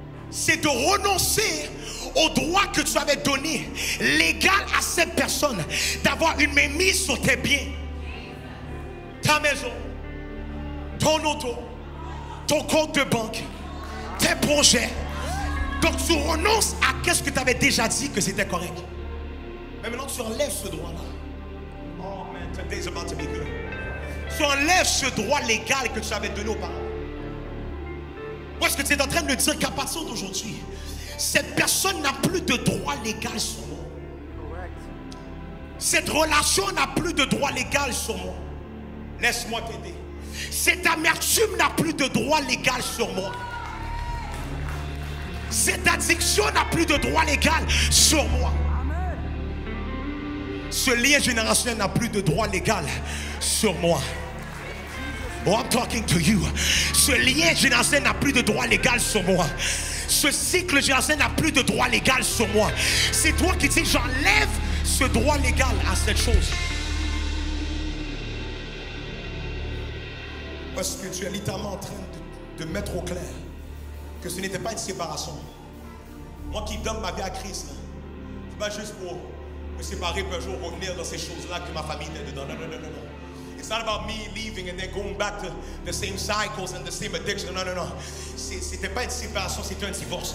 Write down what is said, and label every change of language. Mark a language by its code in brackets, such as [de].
[fr] C'est de renoncer au droit que tu avais donné légal à cette personne d'avoir une mainmise sur tes biens, ta maison, ton auto, ton compte de banque, tes projets. Donc tu renonces à qu'est-ce que tu avais déjà dit que c'était correct. Mais maintenant tu enlèves ce droit-là. [en] Oh man, today's about to be good. [fr] Tu enlèves ce droit légal que tu avais donné auparavant. Ou est-ce que tu es en train de me dire qu'à partir d'aujourd'hui, cette personne n'a plus de droit légal sur moi? Cette relation n'a plus de droit légal sur moi. Laisse-moi t'aider. Cette amertume n'a plus de droit légal sur moi. Cette addiction n'a plus de droit légal sur moi. Ce lien générationnel n'a plus de droit légal sur moi. [en] Oh, I'm talking to you. [fr] Ce lien générationnel n'a plus de droit légal sur moi. Ce cycle générationnel n'a plus de droit légal sur moi. C'est toi qui dis j'enlève ce droit légal à cette chose. Parce que tu es littéralement en train de mettre au clair que ce n'était pas une séparation. Moi qui donne ma vie à Christ, c'est pas juste pour me séparer pour un jour revenir dans ces choses-là que ma famille était dedans. Non, non, non, non, non. [en] It's not about me leaving and then going back to the same cycles and the same addiction. [fr] Non, non, non. C'était pas une séparation, c'était un divorce.